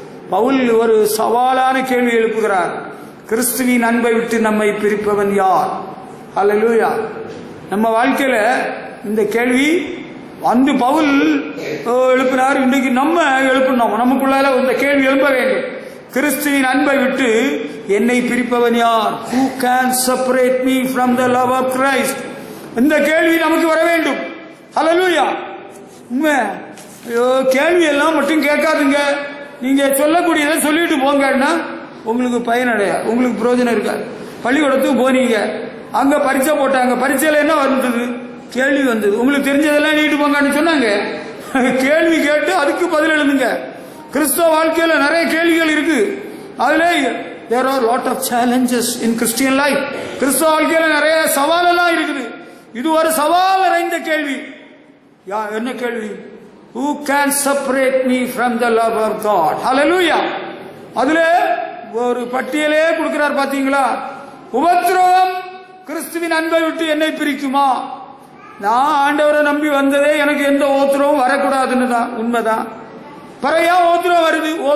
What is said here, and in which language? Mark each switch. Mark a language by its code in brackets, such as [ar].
[ta] பவுல் ஒரு சவாலான கேள்வி எழுப்புகிறார். கிறிஸ்துவின் அன்பை விட்டு நம்மை பிரிப்பவன் யார்? ஹல்லேலூயா. நம்ம வாழ்க்கையில இந்த கேள்வி வந்து பவுல் எழுப்பினார். இன்றைக்கு நம்ம எழுப்பணும். நமக்குள்ளால இந்த கேள்வி எழுப்ப வேண்டும். கிறிஸ்துவின் அன்பை விட்டு என்னை பிரிப்பவன் யார்? [en] Who can separate me from the love of Christ? [ta] இந்த கேள்வி நமக்கு வர வேண்டும். ஹல்லேலூயா. உண்மை. ஐயோ கேள்வி எல்லாம் மட்டும் கேட்காதுங்க. நீங்க சொல்லக்கூடியதை சொல்லிட்டு போங்கன்னா உங்களுக்கு பயனடைய, உங்களுக்கு பிரயோஜனம் இருக்காது. பள்ளிக்கூடத்துக்கு போனீங்க, அங்க பரீட்சை போட்டாங்க, பரீட்சையில என்ன வந்தது? கேள்வி வந்தது. உங்களுக்கு தெரிஞ்சதெல்லாம் நீட்டு போங்கன்னு சொன்னாங்க. கேள்வி கேட்டு அதுக்கு பதில் எழுதுங்க. கிறிஸ்தவ வாழ்க்கையில நிறைய கேள்விகள் இருக்கு. [en] அதுல there are lot of challenges in Christian life. [ta] கிறிஸ்தவ வாழ்க்கையில நிறைய சவால் எல்லாம் இருக்குது. இது ஒரு சவால் நிறைந்த கேள்வி. என்ன கேள்வி? [en] Who can separate me from the love of God? Hallelujah. [ta] அதுல ஒரு பட்டியலே கொடுக்கிறார் பாத்தீங்களா? உபத்திரவம் கிறிஸ்துவின் அன்பை விட்டு என்னை பிரிக்குமா? நான் ஆண்டவரை நம்பி வந்ததே எனக்கு எந்த உபத்திரவம் வரக்கூடாதுன்னு தான். உண்மைதான். பிறையா ஓத்திரம் வருது.